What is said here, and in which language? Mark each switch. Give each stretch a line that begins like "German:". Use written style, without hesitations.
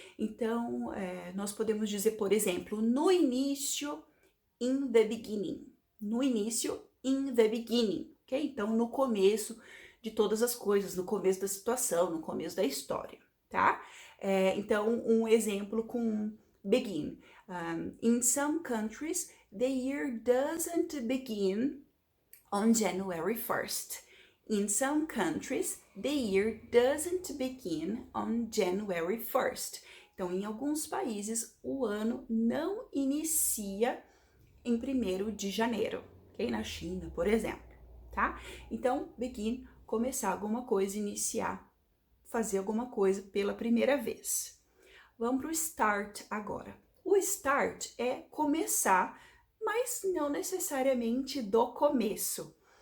Portuguese: Então, nós podemos dizer, por exemplo, no início,
English: in the beginning.
Portuguese: No início,
English: in the beginning,
Portuguese: ok? Então, no começo de todas as coisas, no começo da situação, no começo da história, tá? Então, um exemplo com begin.
English: In some countries, the year doesn't begin on January 1st. In some countries, the year doesn't begin on January 1st.
Portuguese: Então, em alguns países, o ano não inicia em 1º de janeiro, ok? Na China, por exemplo, tá? Então, begin, começar alguma coisa, iniciar, fazer alguma coisa pela primeira vez. Vamos para o start agora. O start é começar, mas não necessariamente do começo.